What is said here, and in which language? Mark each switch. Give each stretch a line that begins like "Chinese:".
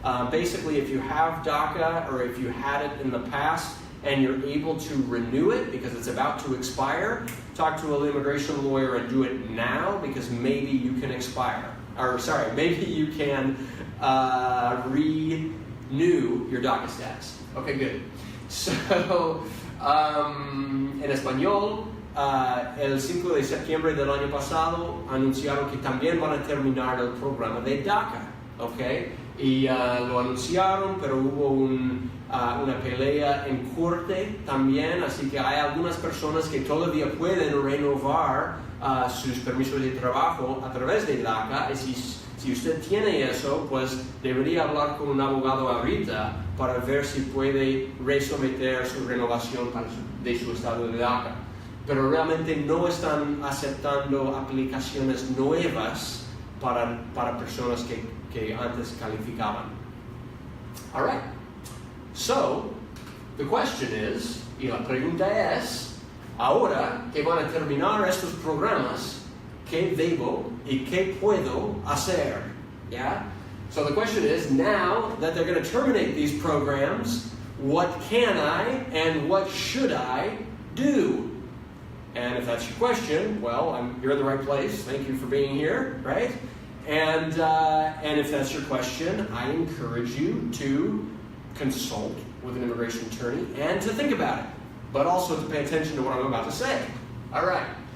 English: Basically, if you have DACA, or if you had it in the past, and you're able to renew it because it's about to expire, talk to an immigration lawyer and do it now, because maybe you can maybe you can renew your DACA status. Okay, good.
Spanish: So, en español, el 5 de septiembre del año pasado anunciaron que también van a terminar el programa de DACA, okay? Y lo anunciaron, pero hubo una pelea en corte también, así que hay algunas personas que todavía pueden renovar sus permisos de trabajo a través de DACA, y si usted tiene eso, pues debería hablar con un abogado ahorita para ver si puede resometer su renovación de su estado de DACA. Pero realmente no están aceptando aplicaciones nuevas para personas que antes calificaban.
English: All right. So, the question is,
Spanish: y la pregunta es, ahora que van a terminar estos programas, ¿qué debo y qué puedo hacer?
English: Yeah? So the question is, now that they're going to terminate these programs, what can I and what should I do? And if that's your question, well, you're in the right place. Thank you for being here, right? And if that's your question, I encourage you to consult with an immigration attorney and to think about it, but also to pay attention to what I'm about to say. All right.